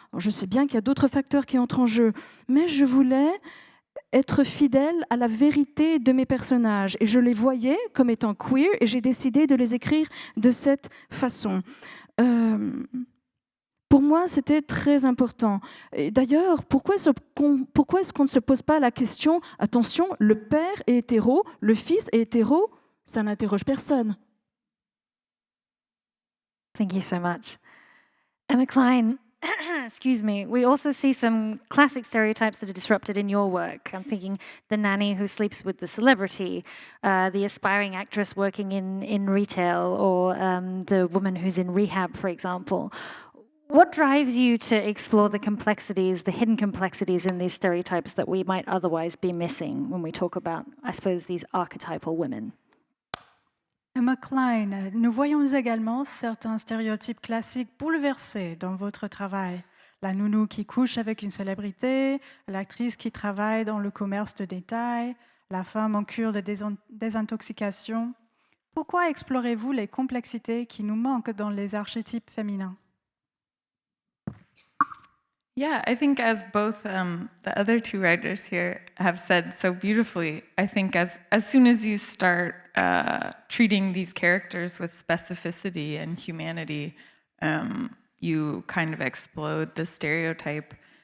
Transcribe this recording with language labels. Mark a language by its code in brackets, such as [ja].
[fr] Alors, je sais bien qu'il y a d'autres facteurs qui entrent en jeu, mais je voulais être fidèle à la vérité de mes personnages. Et je les voyais comme étant queer et j'ai décidé de les écrire de cette façon. Pour moi, c'était très important. Et d'ailleurs, pourquoi est-ce qu'on ne se pose pas la question, attention, le père est hétéro, le fils est hétéro, ça n'interroge personne. [en] Thank you so much. Emma Cline, excuse me, we also see some classic stereotypes that are disrupted in your work. I'm thinking the nanny who sleeps with the celebrity, the aspiring actress working in retail, or the woman who's in rehab, for example. What drives you to explore the complexities, the hidden complexities in these stereotypes that we might otherwise be missing when we talk about, I suppose, these archetypal women? [fr] Emma Cline, nous voyons également certains stéréotypes classiques bouleversés dans votre travail. La nounou qui couche avec une célébrité, l'actrice qui travaille dans le commerce de détail, la femme en cure de désintoxication. Pourquoi explorez-vous les complexités qui nous manquent dans les archétypes féminins? [en] Yeah, I think as both the other two writers here have said so beautifully, I think as soon as you start treating these characters with specificity and humanity, you kind of explode the stereotype.